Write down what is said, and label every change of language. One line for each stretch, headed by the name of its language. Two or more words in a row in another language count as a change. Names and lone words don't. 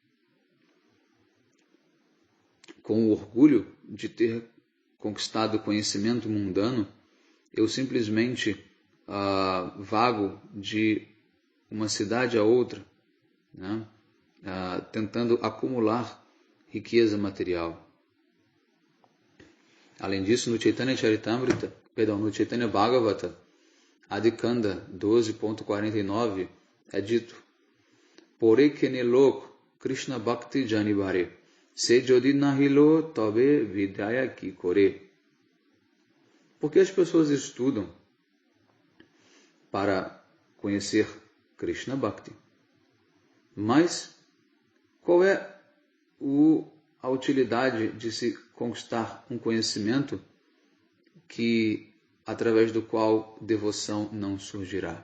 Portuguese: Com o orgulho de ter conquistado conhecimento mundano, eu simplesmente vago de uma cidade a outra, tentando acumular riqueza material. Além disso, no Chaitanya Charitamrita, no Chaitanya Bhagavata, Adikanda 12.49, é dito:
Bangla: পড়ে কেনে লোক কৃষ্ণ ভক্তি জানিবারে সে যদি নহিল তবে বিদ্যায় কি করে.
Portuguese: Porque as pessoas estudam para conhecer
Bangla: কৃষ্ণ ভক্তি.
Portuguese: Mas qual é a utilidade de se conquistar um conhecimento através do qual devoção não surgirá?